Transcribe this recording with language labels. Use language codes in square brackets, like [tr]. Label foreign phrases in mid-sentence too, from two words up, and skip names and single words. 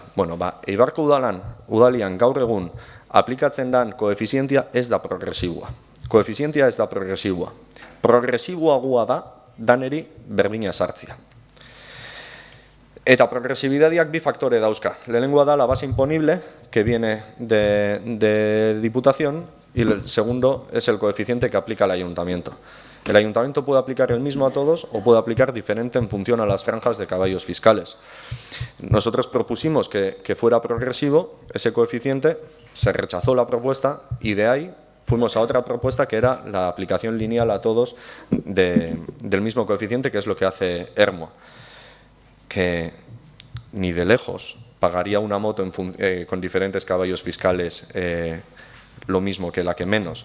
[eu] Bueno, Eibarko udalian gaur egun aplikatzen den koefizientea ez da progresiboa. Koefizientea ez da progresiboa. Progresiboagoa da, daneri berdina sartzia. Eta progresibidadiak bi faktore dauzka. Lehenengoa da [es] la base imponible, que viene de Diputación, y el segundo es el coeficiente que aplica el ayuntamiento. El ayuntamiento puede aplicar el mismo a todos o puede aplicar diferente en función a las franjas de caballos fiscales. Nosotros propusimos que fuera progresivo ese coeficiente, se rechazó la propuesta y de ahí fuimos a otra propuesta que era la aplicación lineal a todos del mismo coeficiente, que es lo que hace Ermua, que ni de lejos pagaría una moto con diferentes caballos fiscales lo mismo que la que menos.